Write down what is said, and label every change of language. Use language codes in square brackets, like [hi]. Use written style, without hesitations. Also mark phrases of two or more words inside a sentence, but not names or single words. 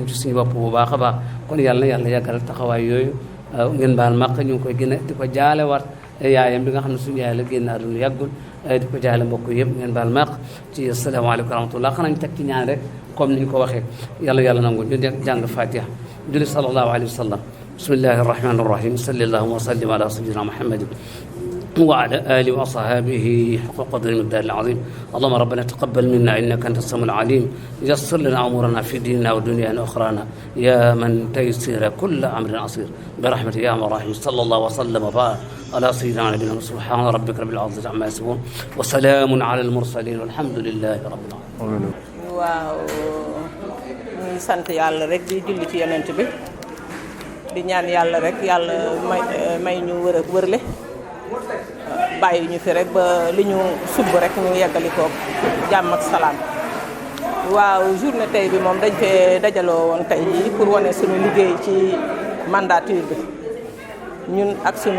[wo] ci suñu bopp bu baax a baax kon yàlla na yàlla yàggal taxawaay yooyu ngeen baal màq ñu ngi koy gën a di ko jaale war yaayam bi nga xam ne suñu yaay la génn àdduna yàggul di ko jaale mbokk yëpp ngeen baal màq ci [ar] السلام عليكم ورحمة الله [wo] xanaa ñu teg ci ñaan rek comme ni ñu ko waxee yàlla nangu ñu jàng fatiha julli [ar] صلى الله عليه وسلم بسم الله الرحمن الرحيم صل اللهم وسلم على سيدنا محمد وعلى آله وصحابه حق قدر المقدار العظيم اللهم ربنا تقبل منا إنك أنت السميع العليم يسر لنا أمورنا في ديننا ودنيانا وأخرانا يا من تيسير كل أمر عسير برحمتك يا الراحمين صلى الله وسلم وبارك على سيدنا نبينا سبحان ربك رب العزة عما يصفون وسلام على المرسلين والحمد لله رب العالمين. [wo] waaw ñuy sant yàlla rek di julli ci yonent bi di ñaan yàlla rek yàlla may ñu wërle bàyyi ñu fi rek ba li ñu sumb rek ñu yeggali ko jàmm ak salaam. waaw journée tey bi moom dañ fee dajaloo woon tey jii pour wane suñu liggéey ci mandature bi ñun ak